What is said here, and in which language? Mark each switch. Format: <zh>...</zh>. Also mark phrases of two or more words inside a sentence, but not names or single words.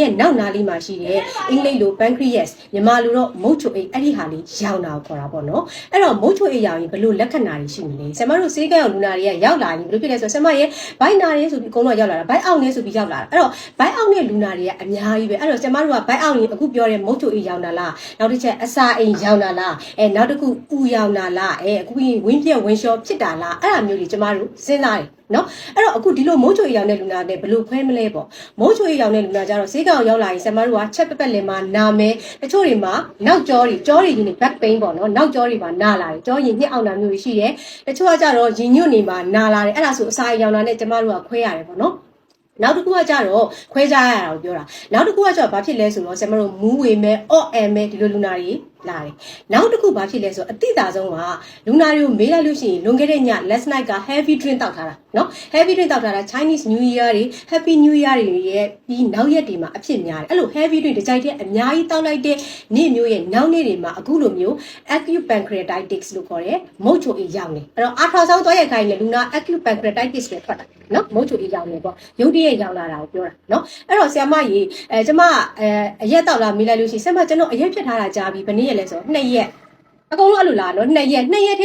<my>ရဲ့နောက်နားလေးမှာရှိတဲ့အင်္ဂလိပ်လို pancreas မြန်မာလိုတော့မုတ်ချိုအေးအဲ့ဒီဟာလေးရောင်နာကိုခေါ်တာပေါ့နော်အဲ့တော့မုတ်ချိုအေးရောင်ရင်းဘယ်လိုလက္ခဏာတွေရှိမလဲဆရာမတို့ဆေးကန်းလူနာတွေကရောက်လာရင်ဘယ်လိုဖြစ်လဲဆိုတော့ဆရာမရဲ့ဘိုက်နာရဲဆိုပြီးအကုန်လုံးရောက်လာတာဘိုက်အောက်နေဆိုပြီးရောက်လာတာအဲ့တော့ဘိုက်အောက်နဲ့လူနာတွေကအများကြီးပဲအဲ့တော့ကျမတို့ကဘိုက်အောက်ရင်အခုပြောတဲ့မုတ်ချိုအေးရောင်တာလားနောက်တစ်ချက်အစာအိမ်ရောင်တာလားနောက်တစ်ခုပူရောင်တာလားအခုဝင်းပြက်ဝင်းလျှောဖြစ်တာလားအဲ့ဒါမျိုးတွေကျမ တို့စဉ်းစားတယ်နော်အဲ့တော့အခုဒီလိုမုတ်ချိုအေးရောင်တဲ့လူနာနဲ့ဘယ်လိုခွဲမလဲပေါ့မုတ်ချိုအေးရောင်တဲ့လူနာကြတော့ဈေးကောင်ရောက်လာရင်ကျမတို့ကချက်ပက်ပက်လင်မှာနာ မယ်တချို့တွေမှာနောက်ကြောတွေရင်းနေ</my> <en>back pain</en> <my>ပေါ့နော်နောက်ကြောတွေမှာနာလာတယ်ကြောရင်ညှက်အောင်တာမျိုးရှိတယ်တချို့ကကြတော့ရင်ညွတ်နေမှာနာလာတယ်အဲ့ဒါဆိုအစာအိမ်ရောင်တာနဲ့ကျမတို့ကခွဲရတယ်ပေါ့နော်နောက်တစ်ခုကကြတော့ခွဲခြားရတာကိုပြောတာနောက်တစ်ခုကကြတော့ဘာဖြစ်လဲဆိုတော့ကျွန်တော်တို့မူးဝေမဲ့အော့အမ်မဲ့ဒီလိုလူနာတွေလာတယ်နောက်တစ်ခုဘာဖြစ်လဲဆိုတော့အတိအသာဆုံးကလူနာတွေကိုမေးလိုက်လို့ရှိရင်လွန်ခဲ့တဲ့ည</my> <en>last night</en> <my>က</my> <en>heavy drink</en> <my>တောက်ထားတာနော်</my> <en>heavy drink</en> <my>တောက်ထားတာ Chinese New Year တွေ Happy New Year တွေရဲ့ပြီးနောက်ရက်တွေမှာအဖြစ်များတယ်အဲ့လို</my> <en>heavy drink</en> <my>တစ်ကြိုက်တဲ့အများကြီးတောက်လိုက်တဲ့နေ့မျိုးရဲ့နောက်နေ့တွေမှာအခုလိုမျိုး</my> <en>acute pancreatitis</en> <my>လို့ခေါ်တယ်မုတ်ချိုအေးရောက်နေအဲ့တော့ ultrasound သွားရိုက်ခိုင်းနေလူနာ</my> <en>acute pancreatitis</en> <my>ပဲထွက်တာနော်မုတ်ချိုအေးရောက်နေပေါ့ရုပ်တရက်ရောက်လာတာကိုပြောတာနော်အဲ့တော့ဆရာမကြီးကျမအရက်တောက်လာမေးလိုက်လို့ရှိရင်ဆရာမကျွန်တော်အရက်ဖြစ်ထားတာကြားပြီးဘယ်နည်းရလဲဆိုတော့2ရက်အကုန်လုံးအဲ့လိုလားနော်2ရက်ထဲ</my>